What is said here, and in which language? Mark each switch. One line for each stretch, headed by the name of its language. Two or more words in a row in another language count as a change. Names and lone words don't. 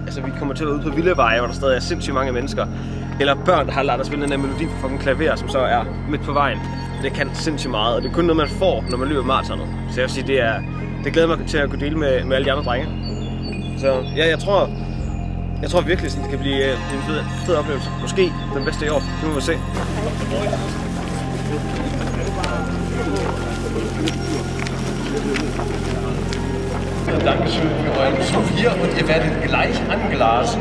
Danish: Altså vi kommer til at være ude på vilde veje, hvor der stadig er sindssygt mange mennesker. Eller børn, der har lært at spille den her melodi på fucking klaver, som så er midt på vejen. Det kan sindssygt meget, og det er kun noget, man får, når man løber maratonet. Så jeg vil sige, det glæder mig til at kunne dele med alle de andre drenge. Så ja, jeg tror virkelig, sådan, det kan blive en fed oplevelse. Måske den bedste i år. Det må vi se.
German: Dankeschön für euren Besuch hier und ihr werdet gleich angelassen.